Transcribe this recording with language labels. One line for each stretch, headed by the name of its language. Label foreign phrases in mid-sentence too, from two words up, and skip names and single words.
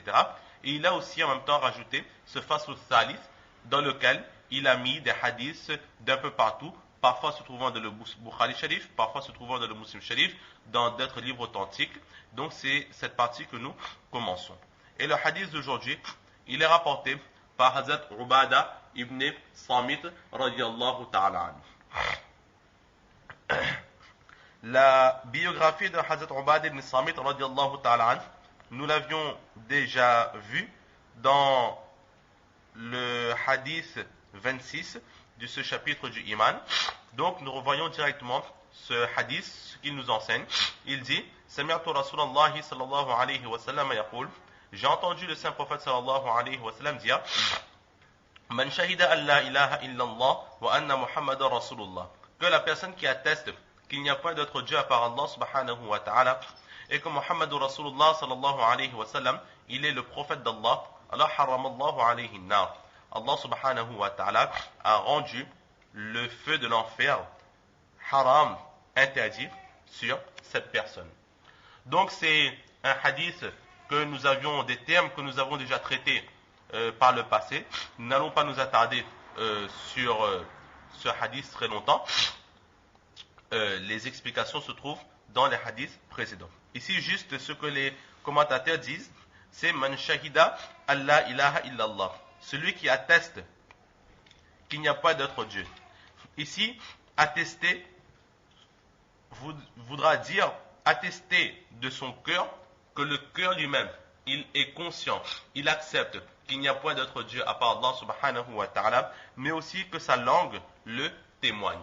French: Et il a aussi en même temps rajouté ce
Arabic: فصل ثالث,
French: dans lequel il a mis des hadiths d'un peu partout, parfois se trouvant dans le Bukhari Sharif, parfois se trouvant dans le Muslim Sharif, dans d'autres livres authentiques. Donc c'est cette partie que nous commençons. Et le hadith d'aujourd'hui, il est rapporté par Hazrat Ubada ibn Samit
Arabic: رضي الله تعالى عنه.
French: La biographie de Hazrat Ubada ibn Samit
Arabic: رضي الله تعالى عنه,
French: nous l'avions déjà vu dans le hadith 26 de ce chapitre du Iman. Donc nous revoyons directement ce hadith, ce qu'il nous enseigne. Il dit
Arabic: سمعت رسول الله صلى الله عليه وسلم يقول.
French: J'ai entendu le saint prophète
Arabic: صلى الله عليه وسلم
French: dire
Arabic: من شهد أن لا إله إلا الله وأن محمدا رسول الله,
French: que la personne qui atteste qu'il n'y a pas d'autre Dieu à part Allah
Arabic: سبحانه وتعالى
French: et que
Arabic: محمد رسول الله صلى الله عليه وسلم
French: il est le prophète d'Allah,
Arabic: الله حرم الله عليه النار, الله سبحانه وتعالى
French: a rendu le feu de l'enfer haram, interdit sur cette personne. Donc c'est un hadith que nous avions, des termes que nous avons déjà traités par le passé. Nous n'allons pas nous attarder sur ce hadith très longtemps. Les explications se trouvent dans les hadiths précédents. Ici, juste ce que les commentateurs disent, c'est
Arabic: من شهد الله إله إلا الله,
French: celui qui atteste qu'il n'y a pas d'autre Dieu. Ici, attester voudra dire attester de son cœur, que le cœur lui-même, il est conscient, il accepte qu'il n'y a point d'autre Dieu à part Allah
Arabic: سبحانه وتعالى,
French: mais aussi que sa langue le témoigne.